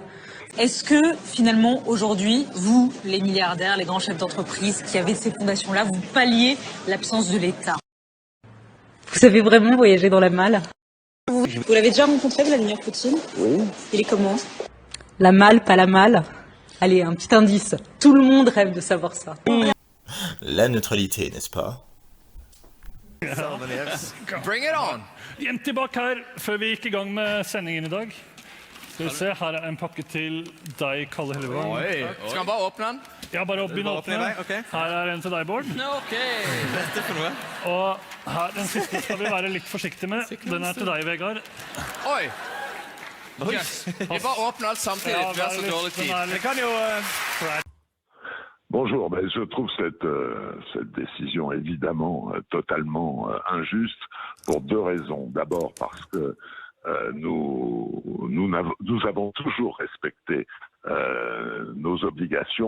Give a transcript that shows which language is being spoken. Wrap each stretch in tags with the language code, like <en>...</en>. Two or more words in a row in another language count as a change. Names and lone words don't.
<fr>Est-ce que, finalement, aujourd'hui, vous, les milliardaires, les grands chefs d'entreprise qui avaient ces fondations-là, vous palliez l'absence de l'État? Vous avez vraiment voyagé dans la malle? Vous l'avez déjà rencontré, Vladimir Poutine? Oui. Il est comment? La malle, pas la malle? Allez, un petit indice. Tout le monde rêve de savoir ça. La neutralité, n'est-ce pas?</fr> <en>Bring it on!</en> <no>Jenter bak her, før vi gikk i gang med sendingen i dag. Skal vi se, her er en pakke til deg, Kalle Hellevang. Skal han bare åpne den? Ja, bare begynne å åpne. Her er en til deg, Bård. Ok, dette for noe. Og her, den siste skal vi være litt forsiktige med. Den er til deg, Vegard. Oi! Vi bare åpner alt samtidig, vi har så dårlig tid. Det kan jo...</no> <fr>Bonjour, je trouve cette décision évidemment totalement injuste pour deux raisons. D'abord parce que nous avons toujours respecté nos obligations.</fr>